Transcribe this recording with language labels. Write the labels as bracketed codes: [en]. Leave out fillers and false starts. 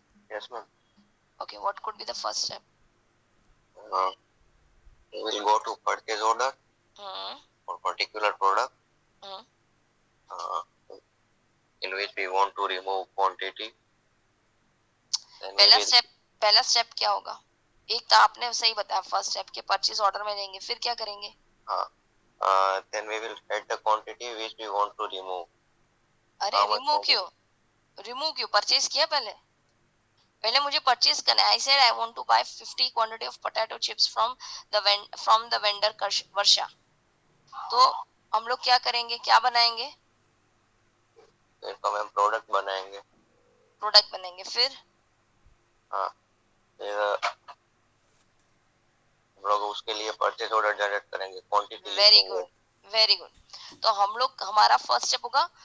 [en] Yes, ma'am. Okay, what could be the first step? We will go to purchase order for particular product in which we want to remove quantity. [hi] पहला step क्या होगा? एक तो आपने सही बताया, first step के purchase order में लेंगे, फिर क्या करेंगे? [en] Then we will add the quantity which we want to remove. [hi] अरे रिमूव क्यों? परचेज किया पहले मुझे परचेज करना है. [en] I said I want to buy 50 quantity of potato chips from the vendor Varsha. [hi] तो हम लोग क्या करेंगे, क्या बनाएंगे? फिर तो हम प्रोडक्ट बनाएंगे. फिर हम लोग उसके लिए परचेज ऑर्डर जनरेट करेंगे, क्वांटिटी. Very good. तो हम लोग, हमारा फर्स्ट स्टेप होगा.